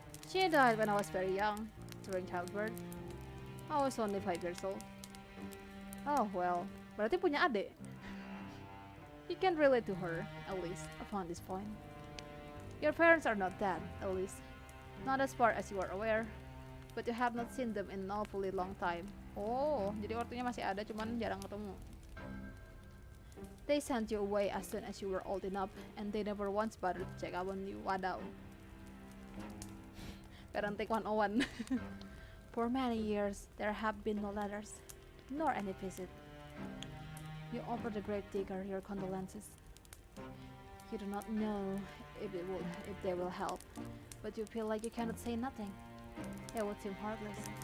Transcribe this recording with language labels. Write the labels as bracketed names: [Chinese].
[English] She died when I was very young, during childbirth. I was only 5 years old. Oh well, [Indonesian] berarti punya adik. [English] You can relate to her, at least, upon this point. Your parents are not dead, at least. Not as far as you are aware. But you have not seen them in an awfully long time. [Indonesian] Oh, jadi ortunya masih ada, cuman jarang ketemu. [English] They sent you away as soon as you were old enough, and they never once bothered to check up on you. Wadaw. Parenting 101. For many years, there have been no letters, nor any visit. You offer the grave digger your condolences. You do not know if they will help, but you feel like you cannot say nothing. They would seem heartless.